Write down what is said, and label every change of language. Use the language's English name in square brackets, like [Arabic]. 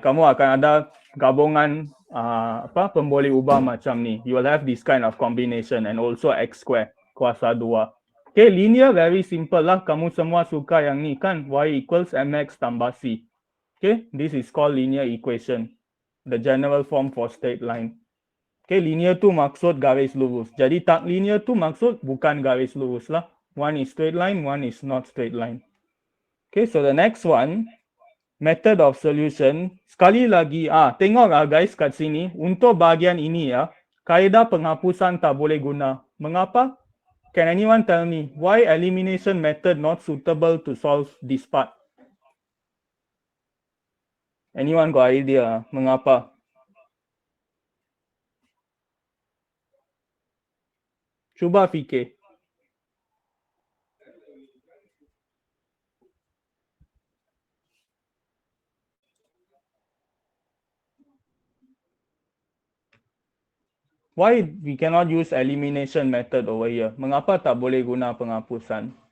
[Malay] Kamu akan ada gabungan pemboleh ubah macam ni. [English] You will have this kind of combination and also X square [Malay] kuasa 2. [English] Okay, linear very simple lah. [Malay] Kamu semua suka yang ni kan. [English] Y equals mx tambah c. Okay, this is called linear equation. The general form for straight line. [Malay] Okay, linear tu maksud garis lurus. Jadi tak linear tu maksud bukan garis lurus lah. [English] One is straight line, one is not straight line. Okay, so the next one, method of solution. [Malay] Sekali lagi, tengok guys kat sini. Untuk bahagian ini kaedah penghapusan tak boleh guna. Mengapa? [English] Can anyone tell me why elimination method not suitable to solve this part? Anyone got idea? [Malay] Mengapa? Cuba fikir. [English] Why we cannot use elimination method over here? [Malay] Mengapa tak boleh guna penghapusan?